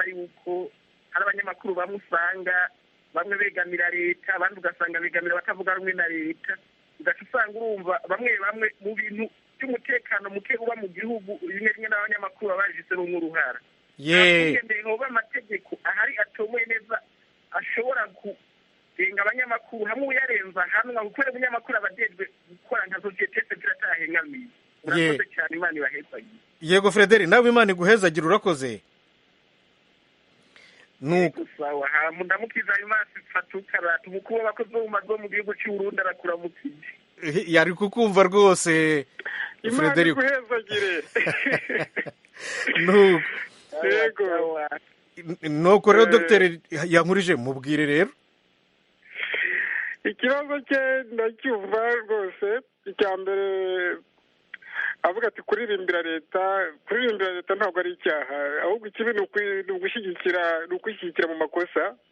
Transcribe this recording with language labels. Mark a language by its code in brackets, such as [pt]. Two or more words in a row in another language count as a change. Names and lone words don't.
[rn] yuko hari abanyamakuru bamwe usanga bamwe begamira leta abandi ugasanga begamira batavuga rumwe na leta ugaca usanga urumva bamwe mu bintu by'umutekano muke uba mu gihugu rimwe rimwe n'abanyamakuru baba bajisemo nk'uruhara ngendeye hoba amategeko ahari atomoye neza ashobora kugenga abanyamakuru hamwe uyarenza hamwe kubera umunyamakuru aba ajejwe gukora nka sosiyete sivile atahengamiye urakoze cyane Imana ibahezagira yego Frederic nawe Imana iguhezagira urakoze nuko sawa ndamukiza imasi fatukaratu mukuba bakoze mu gihugu cy'u Burundi arakuramukije yari kukumva rwose Frederic guhezagire nuko nuko rero dogiteri yankurije mubwire rero [rw] ikibazo cye ndacyumva rwose icya mbere avuga ati kuririmbira leta ntabwo ari icyaha ahubwo ikibi ni ugushyigikira mu makosa